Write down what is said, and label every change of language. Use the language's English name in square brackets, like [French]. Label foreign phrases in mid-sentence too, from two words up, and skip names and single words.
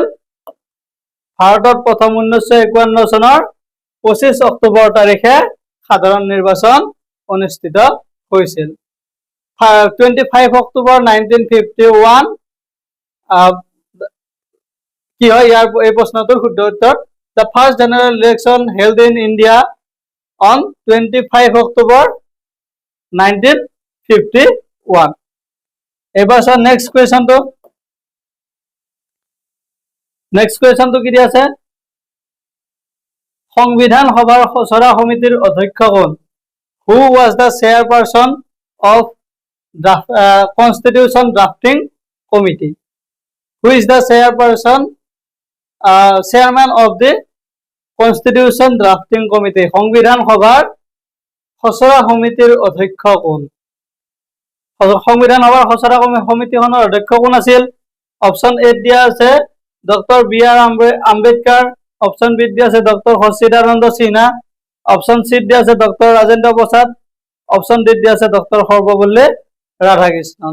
[Assamese] ভাৰতত প্ৰথম 1951 চনৰ 25 অক্টোবৰ তাৰিখে সাধাৰণ নিৰ্বাচন অনুষ্ঠিত হৈছিল। 25 অক্টোবৰ 1951 কি হয় ইয়াৰ এই প্ৰশ্নটোৰ শুদ্ধ উত্তৰ [English] The first general election held in India on 25 October 1951. [Assamese] এবাৰ চাও [English] next questionটো [Assamese] কি দিয়া আছে? সংবিধান সভাৰ খচৰা সমিতিৰ অধ্যক্ষ কোন? [English] Who was the chairperson of Constitution Drafting Committee? Who is the chairman of the Constitution Drafting Committee? [Assamese] সংবিধান সভাৰ খচৰা সমিতিৰ অধ্যক্ষ কোন? সংবিধান সভাৰ খচৰা সমিতিখনৰ অধ্যক্ষ কোন আছিল? [English] option A [Assamese] দিয়া আছে ডক্টৰ বি আৰ আম্বেদকাৰ, [English] option B [Assamese] দিয়া আছে ডক্টর সচ্চিদানন্দ সিনহা, [English] option C [Assamese] দিয়া আছে ডক্টর রাজেন্দ্র প্রসাদ, [English] option D [Assamese] দিয়া আছে ডক্টর সর্বপল্লী রাধাকৃষ্ণন।